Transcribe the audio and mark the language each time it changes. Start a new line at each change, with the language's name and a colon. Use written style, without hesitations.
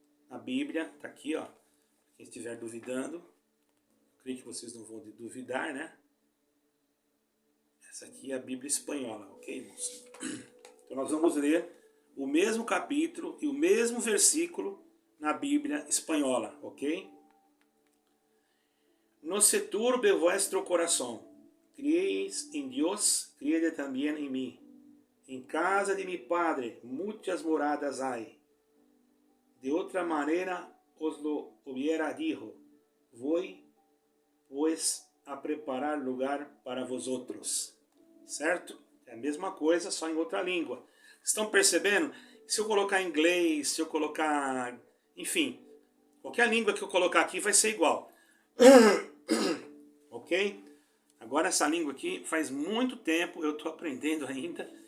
Portuguese: A Bíblia está aqui, ó. Quem estiver duvidando, creio que vocês não vão duvidar, né? Essa aqui é a Bíblia espanhola, ok, irmãos? Então nós vamos ler o mesmo capítulo e o mesmo versículo na Bíblia espanhola, ok?
Spanish: No se turbe vuestro corazón, creéis en Dios, creed también en mí. En casa de mi Padre muchas moradas hay. De otra manera os lo hubiera dicho, voy pues a preparar lugar para vosotros.
Portuguese: Certo? É a mesma coisa, só em outra língua. Estão percebendo? Se eu colocar em inglês, se eu colocar... Enfim, qualquer língua que eu colocar aqui vai ser igual. Ok? Agora essa língua aqui, faz muito tempo, eu estou aprendendo ainda.